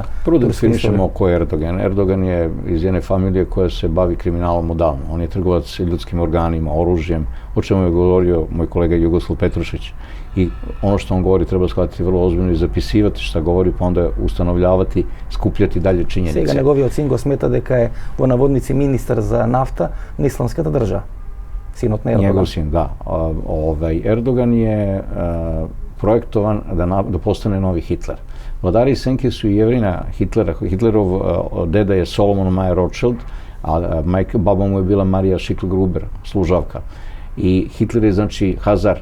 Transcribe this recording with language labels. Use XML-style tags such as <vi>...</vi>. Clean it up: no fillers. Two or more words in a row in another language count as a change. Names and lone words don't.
<sr>Prvo da definišemo ko je Erdogan. Erdogan je iz jedne familije koja se bavi kriminalom odavno. On je trgovac ljudskim organima, oružjem, o čemu je govorio moj kolega Jugoslav Petrušić. I ono što on govori treba shvatiti vrlo ozbiljno i zapisivati šta govori, pa onda ustanovljavati, skupljati dalje činjenice.</sr> <mk>Сега неговиот син го смета дека е во наводници министар за нафта на исламската држава. Синот на Ердоган.</mk> <sr>Njegov sin, da. Erdogan je projektovan da postane novi Hitler. Vladari senke su i jevrina Hitlera. Hitlerov deda je Solomon Mayer Rothschild, a baba mu je bila Marija Schickel-Gruber, služavka. I Hitler je znači Hazar.</sr>